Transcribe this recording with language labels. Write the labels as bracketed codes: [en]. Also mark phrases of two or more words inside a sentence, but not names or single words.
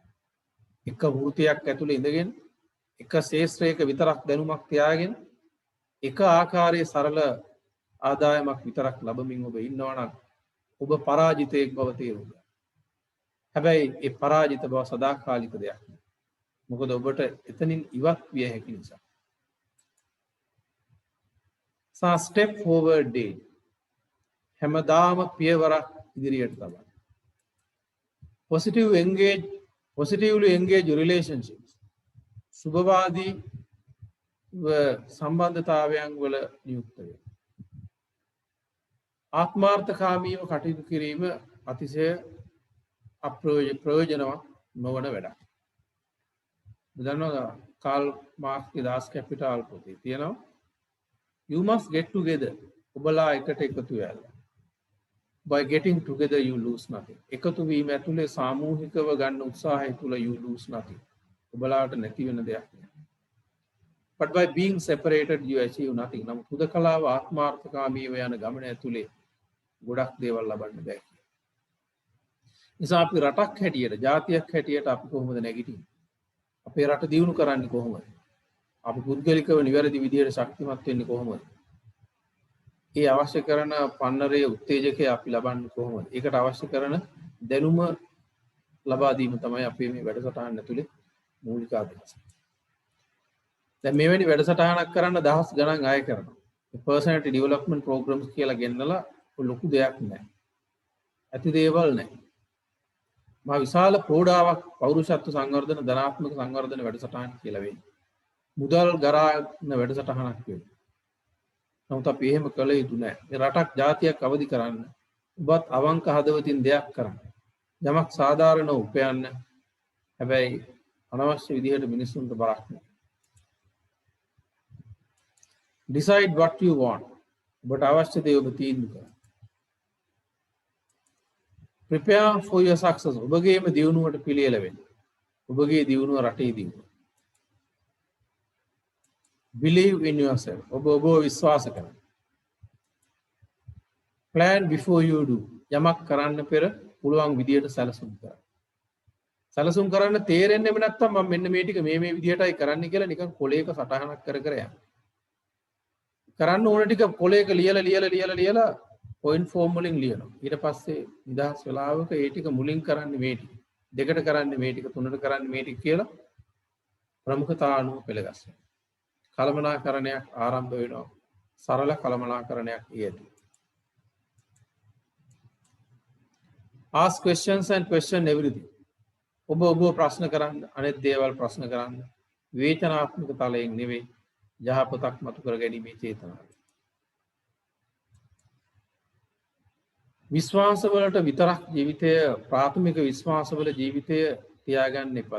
[si] එක වෘත්තියක් ඇතුළේ ඉඳගෙන එක ශේෂ්ත්‍රයක විතරක් දැනුමක් තියාගෙන එක ආකාරයේ සරල ආදායමක් විතරක් ලබමින් ඔබ ඉන්නවා නම් ඔබ පරාජිතයෙක් බව තේරුම් ගන්න. හැබැයි ඒ පරාජිත බව සදාකාලික දෙයක් නෙවෙයි. මොකද ඔබට එතනින් ඉවත් විය හැකි නිසා. [en] step forward day. [si] හැමදාම පියවරක් ඉදිරියට තබන්න. [en] positively engage relationships. [si] සුභවාදී සම්බන්ධතාවයන් වල නියුක්ත වෙන්න. ආත්මාර්ථකාමීව කටයුතු කිරීම අතිශය ප්‍රයෝජනවත් නොවන වැඩක්. දන්නවා කාල් මාක්ස්ගේ දාස් කැපිටල් පොතේ තියෙනවා [en] you must get together. [si] ඔබලා එකට එකතු වෙලා. [en] by getting together you lose nothing. [si] එකතු වීම ඇතුලේ සාමූහිකව ගන්න උත්සාහය තුල [en] you lose nothing. [si] ඔබලාට නැති වෙන දෙයක් නෑ. [en] but by being separated you achieve nothing. [si] නම් හුදකලාව ආත්මාර්ථකාමීව යන ගමන ඇතුලේ ගොඩක් දේවල් ලබන්න බෑ. නිසා අපි රටක් හැටියට, ජාතියක් හැටියට අපි කොහොමද නැගිටින්නේ? අපේ රට දියුණු කරන්නේ කොහොමද? අපි පුද්ගලිකව නිවැරදි විදිහට ශක්තිමත් වෙන්නේ කොහොමද? ඒ අවශ්‍ය කරන පන්නරයේ උත්තේජකය අපි ලබන්නේ කොහොමද? ඒකට අවශ්‍ය කරන දැනුම ලබා දීම තමයි අපේ මේ වැඩසටහන ඇතුලේ මූලික අදහස. දැන් මෙවැනි වැඩසටහනක් කරන්න දහස් ගණන් අය කරනවා. [en] personality development programs [si] කියලා ගෙන්නලා ලොකු දෙයක් නෑ. ඇති දේවල් නෑ. මා විශාල ප්‍රෝඩාවක් පෞරුෂත්ව සංවර්ධන, ධනාත්මක සංවර්ධන වැඩසටහන් කියලා වෙන්නේ. මුදල් ගරාන වැඩසටහනක් වෙන්නේ. නමුත් අපි එහෙම කළ යුතු නෑ. මේ රටක් ජාතියක් අවදි කරන්න ඔබත් අවංක හදවතින් දෙයක් කරන්න. යමක් සාධාරණව උපයන්න. හැබැයි අනවශ්‍ය විදිහට මිනිස්සුන්ට බරක් නෑ. [en] decide what you want. [si] ඔබට අවශ්‍ය දේ ඔබ තීන්දුව කරන්න. [en] prepare for your success. [si] ඔබගේම දියුණුවට පිළියෙල වෙන්න. ඔබගේ දියුණුව රටේ දියුණුව. [en] believe in yourself. [si] ඔබ විශ්වාස කරන්න. [en] plan before you do. [si] යමක් කරන්න පෙර පුළුවන් විදියට සැලසුම් කරන්න. සැලසුම් කරන්න තේරෙන්නේ නැත්නම් මම මෙන්න මේ ටික මේ විදියටයි කරන්න කියලා නිකන් කොලයක සටහනක් කර යන්න. කරන්න ඕන ටික කොලයක ලියලා [en] point form [si] වලින් ලියනවා. ඊට පස්සේ නිදහස් වෙලාවක ඒ ටික මුලින් කරන්නේ මේ ටික. දෙකට කරන්නේ මේ ටික, තුනට කරන්නේ මේ ටික කියලා ප්‍රමුඛතාවනුව පෙළගස්වනවා. කළමනාකරණයක් ආරම්භ වෙනවා. සරල කළමනාකරණයක් ඊයදී. [en] ask questions and question everything. [si] ඔබ ප්‍රශ්න කරන්න, අනෙක් දේවල් ප්‍රශ්න කරන්න. විවේචනාත්මක තලයෙන් නෙවෙයි, යහපතක් මතු කර ගැනීමේ චේතනාව. විශ්වාසවලට විතරක් ජීවිතය, ප්‍රාථමික විශ්වාසවල ජීවිතය තියාගන්න එපා.